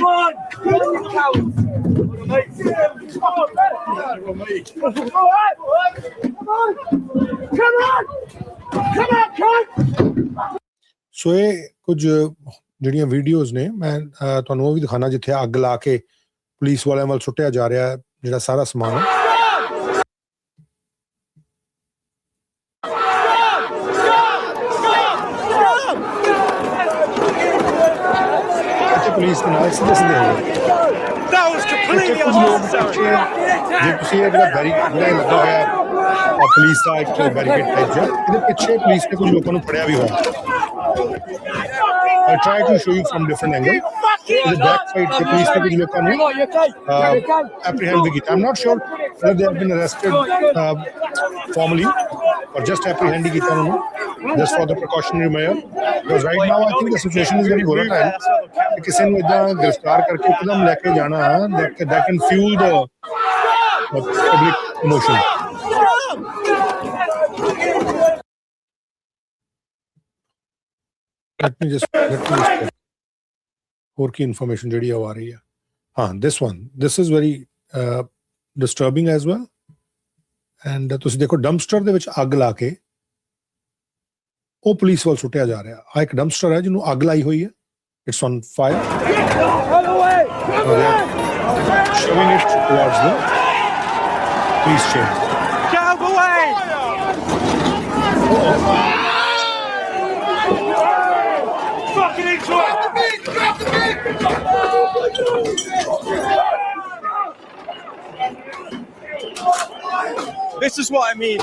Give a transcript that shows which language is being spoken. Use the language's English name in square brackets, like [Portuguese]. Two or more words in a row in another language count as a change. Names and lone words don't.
[English] Run! You cowards! [Punjabi] ਸੋ ਇਹ ਕੁਝ ਜਿਹੜੀਆਂ ਵੀਡੀਓਜ਼ ਨੇ ਮੈਂ ਤੁਹਾਨੂੰ ਉਹ ਵੀ ਦਿਖਾਣਾ ਜਿੱਥੇ ਅੱਗ ਲਾ ਕੇ ਪੁਲਿਸ ਵਾਲਿਆਂ ਵੱਲ ਸੁੱਟਿਆ ਜਾ ਰਿਹਾ ਜਿਹੜਾ ਸਾਰਾ ਸਮਾਨ ਹੈ. ਪੁਲਿਸ ਦੇ ਨਾਲ ਸਿੱਧੇ [English] That was completely unnecessary. [Punjabi] ਜੇ ਤੁਸੀਂ ਇਹ ਜਿਹੜਾ ਲੱਗਾ ਹੋਇਆ ਪੁਲਿਸ ਦਾ ਇੱਕ ਬੈਰੀਕੇਡ ਟਾਈਪ ਜਿਹਾ, ਇਹਦੇ ਪਿੱਛੇ ਪੁਲਿਸ ਨੇ ਕੁਝ ਲੋਕਾਂ ਨੂੰ ਫੜਿਆ ਵੀ ਹੋਇਆ. [English] I try to show you from different angle. The back side, the police [Punjabi] ਨੇ ਕੁਝ ਲੋਕਾਂ ਨੇ apprehend ਭੀ ਕੀਤਾ. [English] I'm not sure whether they have been arrested formally or just apprehend [Punjabi] kita unhone, [English] just for the precautionary measure. Because right now I think the situation is very volatile. [Punjabi] ਕਿਸੇ ਨੂੰ ਇੱਦਾਂ ਗ੍ਰਿਫਤਾਰ ਕਰਕੇ ਇੱਕਦਮ ਲੈਕੇ ਜਾਣਾ [English] that can fuel the public emotion. Let me just [Punjabi] ਹੋਰ ਕੀ ਇਨਫੋਰਮੇਸ਼ਨ ਜਿਹੜੀ ਆ ਰਹੀ ਹੈ. [English] ਹਾਂ this is very disturbing as well. [Punjabi] ਐਂਡ ਤੁਸੀਂ ਦੇਖੋ ਡੰਪਸਟਰ ਦੇ ਵਿੱਚ ਅੱਗ ਲਾ ਕੇ ਉਹ ਪੁਲਿਸ ਵੱਲ ਸੁੱਟਿਆ ਜਾ ਰਿਹਾ. ਆ ਇੱਕ ਡੰਪਸਟਰ ਹੈ ਜਿਹਨੂੰ ਅੱਗ ਲਾਈ ਹੋਈ ਹੈ. [English] It's on fire. showing it towards the police chain. Get out of the way! Fucking into it! This is what I mean.